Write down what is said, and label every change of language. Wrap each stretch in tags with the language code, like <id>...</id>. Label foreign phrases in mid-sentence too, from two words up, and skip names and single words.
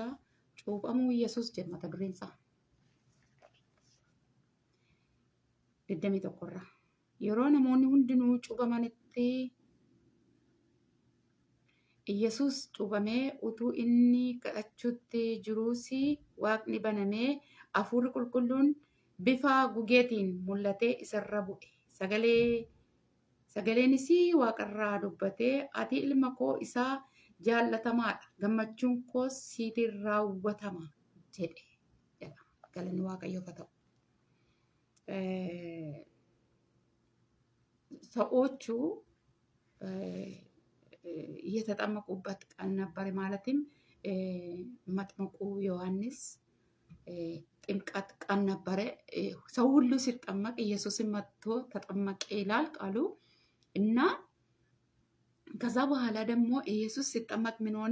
<om>Cuuphamuu Yesuus jedha mata dureen isaa. 21 irraa yeroo namoonni hundinuu cuuphamanitti Yesuus cuuphamee utuu inni kadhachuutti jiruus waaqni banamee hafuurri qulqulluun bifa gugeetiin mul'atee isarra bu'e. Sagaleenis waaqarraa dubbatee ati ilma koo isaa jaallatamaadha, gammachuun koos siitiin raawwatama jedhe. Galanni waaqayyoof haa ta'u.</om> <am>ሰዎቹ እየተጠመቁበት ቀን ነበር። ማለትም መጥምቁ ዮሐንስ ጥምቀት ቀን ነበረ። ሰው ሁሉ ሲጠመቅ ኢየሱስን መጥቶ ተጠመቀ ይላል ቃሉ እና ከዛ በኋላ ደግሞ ኢየሱስ ሲጠመቅ ምን ሆነ?</am>